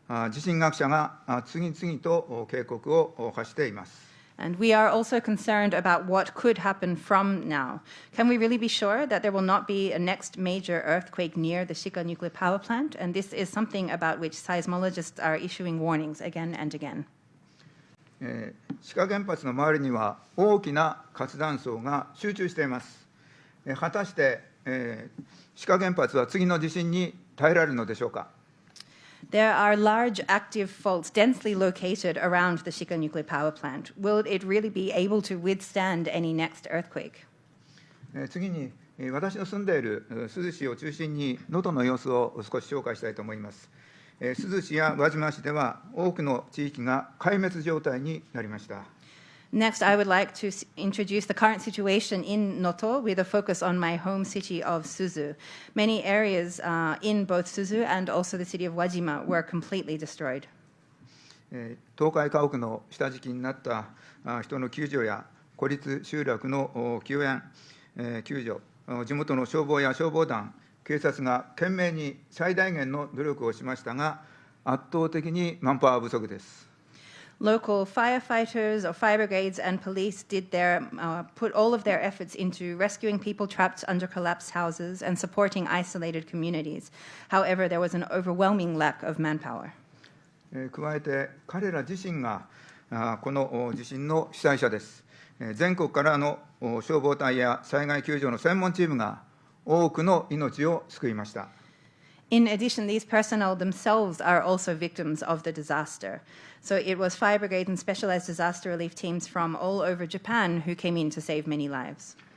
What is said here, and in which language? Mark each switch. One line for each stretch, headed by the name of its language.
Japanese: 地震学者が次々と警告を発しています。
English: And we are also concerned about what could happen from now. Can we really be sure that there will not be a next major earthquake near the Shiga nuclear power plant? And this is something about which seismologists are issuing warnings again and again.
Japanese: 志賀原発の周りには大きな活断層が集中しています。果たして、志賀原発は次の地震に耐えられるのでしょうか。
English: There are large active faults densely located around the Shiga nuclear power plant. Will it really be able to withstand any next earthquake?
Japanese: 次に、私の住んでいる珠洲市を中心に能登の様子を少し紹介したいと思います。珠洲市や輪島市では多くの地域が壊滅状態になりました。
English: Next, I would like to introduce the current situation in Noto with a focus on my home city of Suzu. Many areas in both Suzu and also the city of Wajima were completely destroyed.
Japanese: 倒壊家屋の下敷きになった人の救助や孤立集落の救援、救助、地元の消防や消防団、警察が懸命に最大限の努力をしましたが、圧倒的にマンパワー不足です。
English: Local firefighters or fire brigades and police put all of their efforts into rescuing people trapped under collapsed houses and supporting isolated communities. However, there was an overwhelming lack of manpower.
Japanese: 加えて彼ら自身がこの地震の被災者です。全国からの消防隊や災害救助の専門チームが多くの命を救いました。
English: In addition, these personnel themselves are also victims of the disaster. So it was fire brigade and specialized disaster relief teams from all over Japan who came in to save many lives.